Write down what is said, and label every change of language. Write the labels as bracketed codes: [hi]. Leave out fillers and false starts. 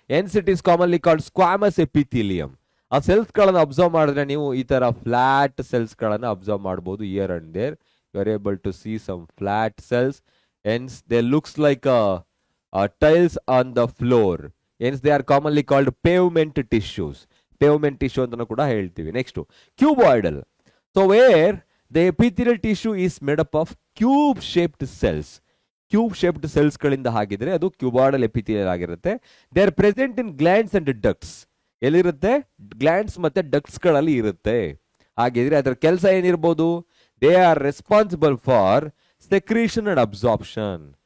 [en] Hence it is commonly called squamous epithelium. [kn] ಆ cells ಗಳನ್ನ observe ಮಾಡಿದ್ರೆ ನೀವು ಈ ತರ ಫ್ಲಾಟ್ ಸೆಲ್ಸ್ ಗಳನ್ನ ಅಬ್ಸರ್ವ್ ಮಾಡಬಹುದು. [en] Here and there you are able to see some flat cells. Hence they looks like tiles on the floor. Hence they are commonly called pavement tissues. [kn] Pavement tissue ಅಂತ ಕೂಡ ಹೇಳ್ತೀವಿ. [en] Next, cuboidal. So where the epithelial tissue is made up of cube shaped cells. [kn] Cube shaped cells ಗಳಿಂದ ಆಗಿದ್ರೆ ಅದು cuboidal epithelial ಆಗಿರುತ್ತೆ. [en] They are present in glands and ducts. [kn] ಎಲ್ಲಿರುತ್ತೆ? Glands ಮತ್ತೆ ducts ಗಳಲ್ಲಿ ಇರುತ್ತೆ. ಹಾಗಿದ್ರೆ ಅದರ ಕೆಲಸ ಏನಿರಬಹುದು? [en] They are responsible for secretion and absorption.